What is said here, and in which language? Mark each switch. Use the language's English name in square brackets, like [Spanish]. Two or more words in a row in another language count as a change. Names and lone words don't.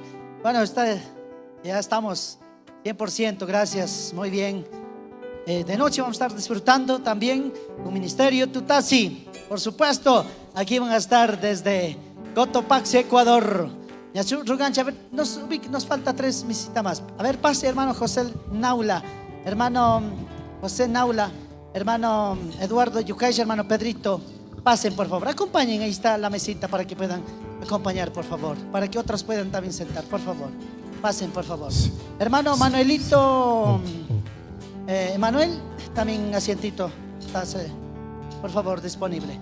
[Spanish] Bueno, ya estamos 100%, gracias, muy bien. De noche vamos a estar disfrutando también un ministerio Tutasi. Por supuesto, aquí van a estar desde Cotopaxi, Ecuador. Rugancha, a ver, nos falta 3 visitas más. A ver, pase, hermano José Naula, hermano José Naula, hermano Eduardo Yucay, hermano Pedrito. Pasen, por favor, acompañen, ahí está la mesita para que puedan acompañar, por favor, para que otros puedan también sentar, por favor. Pasen, por favor. Hermano Manuelito, Manuel, también asientito, estás, por favor, disponible.